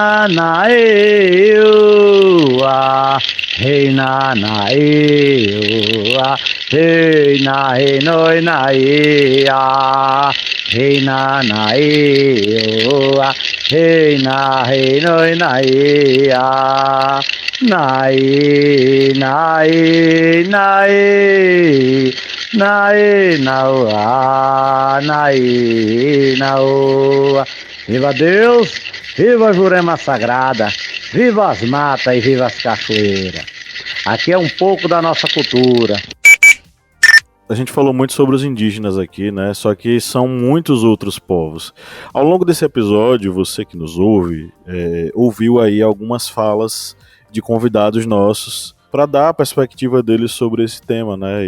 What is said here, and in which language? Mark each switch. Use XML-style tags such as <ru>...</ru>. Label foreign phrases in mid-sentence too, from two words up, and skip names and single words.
<pt>Nanaê, oa, Rei Nanaê, oa, Rei na, Rei noi naê, a, Rei Nanaê, oa, Rei na, Rei noi naê, a, naê, naê, naê, naê, naoa, naê, naoa. Viva Deus, viva a Jurema Sagrada, viva as matas e viva as cachoeiras. Aqui é um pouco da nossa cultura. A gente falou muito sobre os indígenas aqui, né? Só que são muitos outros povos. Ao longo desse episódio, você que nos ouve, ouviu aí algumas falas de convidados nossos para dar a perspectiva deles sobre esse tema, né?</pt>